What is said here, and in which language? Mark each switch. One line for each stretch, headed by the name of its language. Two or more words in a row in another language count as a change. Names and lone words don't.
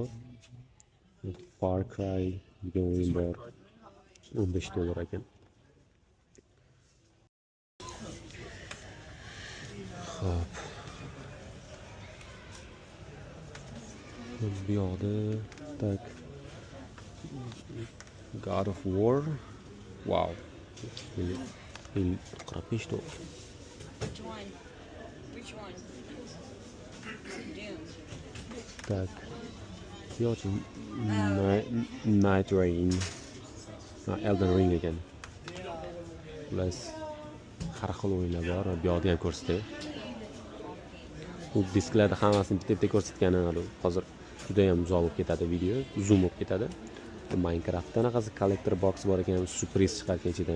Uzbek: Far Cry degan o'yin bor. $15 ekan. Hop. Bu yoqda tak God of War. Wow. 45 $.
English: Which one? Doom.
Uzbek: Tak. Yo'qchi Night Rain. Elden Ring ekan. Plus har xil o'yinlar bor. Bu yoqda ham ko'rsatdi. Bu disklarda hammasini bitta ko'rsatgani hozir juda ham uzoq bo'lib ketadi video, zoom bo'lib ketadi. Minecraftda anaqasi
English: collector box
Uzbek: bor ekan, surpriz chiqargan ichidan.